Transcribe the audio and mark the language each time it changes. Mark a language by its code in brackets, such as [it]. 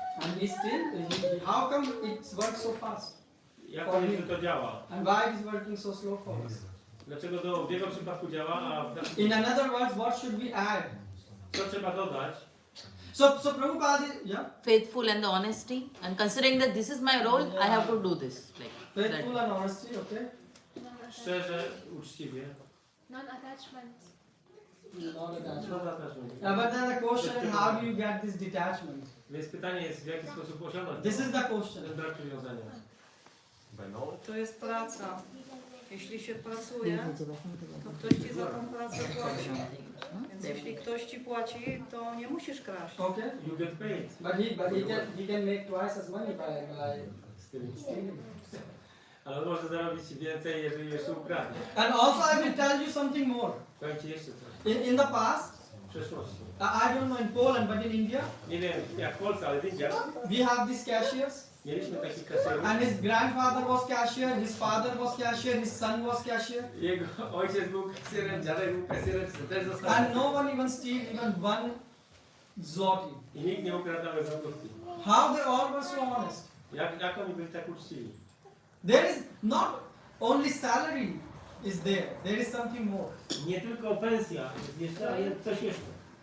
[en] and how come it works so fast? [pl] Jak to jest, że to działa? [en] And why it is working so slow for us? [pl] Dlaczego w jego przypadku działa, a w [en] In another words, what should we add? [pl] co trzeba dodać? [en] So Prabhupada, yeah, Faithful and the honesty, and considering that this is my role, I have to do this. Like faithful that. and honesty, okay? [pl] Szczerze, uczciwie. [en] Non-attachment. Not attachment. [pl] No zapraszam. [en] But then the question is, how do you get this detachment? [pl] Więc pytanie jest, w jaki sposób osiągnąć [en] This is the question. [pl] ten brak przywiązania. To jest praca. Jeśli się pracuje, to ktoś ci za tą pracę płaci. Więc jeśli ktoś ci płaci, to nie musisz kraść. [en] Okay. You get paid. But he can make twice as money by stealing. [pl] Ale on może zarobić więcej, jeżeli jeszcze ukradnie. [en] And also I will tell you something more. [pl] Powiem ci jeszcze coś. [en] In the past, [pl] W przeszłości. [en] I don't know in Poland, but in India, [pl] Nie wiem jak w Polsce, ale w Indiach [en] we have these cashiers. [pl] mieliśmy takich kasjerów. [en] And his grandfather was cashier, his father was cashier, his son was cashier. [pl] Jego ojciec był kasjerem, dziadek był kasjerem, też został. [en] And no one even steal even one zloty. [pl] I nikt nie ukradł nawet złotówki. [en] How they all were so honest. [pl] Jak oni byli tak uczciwi? [en] There is not only salary is there. There is something more. [pl] Nie tylko pensja, jest jeszcze, ale coś jeszcze.